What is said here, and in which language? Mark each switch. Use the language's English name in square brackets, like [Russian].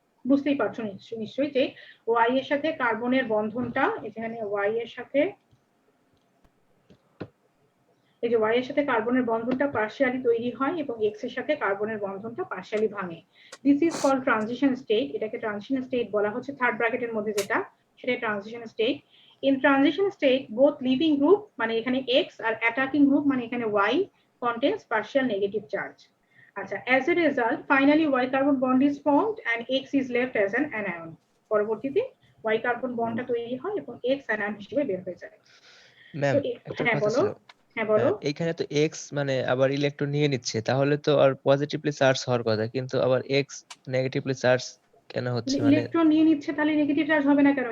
[Bangla] বুঝতেই পারছো নিশ্চয়ই যে ওয়াই এর সাথে কার্বনের বন্ধনটা, এখানে ওয়াই এর সাথে এই যে ওয়াই এর সাথে কার্বনের বন্ধনটা পার্শিয়ালি তৈরি হয় এবং এক্স এর সাথে কার্বনের বন্ধনটা পার্শিয়ালি ভাঙে। [English] this is called transition state, [Bangla] এটাকে ট্রানজিশন স্টেট বলা হচ্ছে, থার্ড ব্র্যাকেটের মধ্যে যেটা সেটা transition state. [English] in transition state both leaving group [Bangla] মানে এখানে এক্স আর [English] attacking group [Bangla] মানে এখানে Y [English] contains partial negative charge. আচ্ছা, as a result finally Y carbon bond is formed and X is left as an anion. [Bangla] পরবর্তীতে Y carbon বন্ডটা তৈরি হয় এবং X anion হিসেবে বের হয়ে যায়। ম্যাম একটা হ্যাঁ কথা বলো। ছিল। হ্যাঁ বলো। এইখানে তো এক্স মানে আবার ইলেকট্রন নিয়ে নিচ্ছে, তাহলে তো আর পজিটিভলি চার্জ হওয়ার কথা, কিন্তু আবার এক্স নেগেটিভলি চার্জ কেন হচ্ছে? মানে ইলেকট্রন নিয়ে নিচ্ছে, তাহলে নেগেটিভ চার্জ হবে না কেন?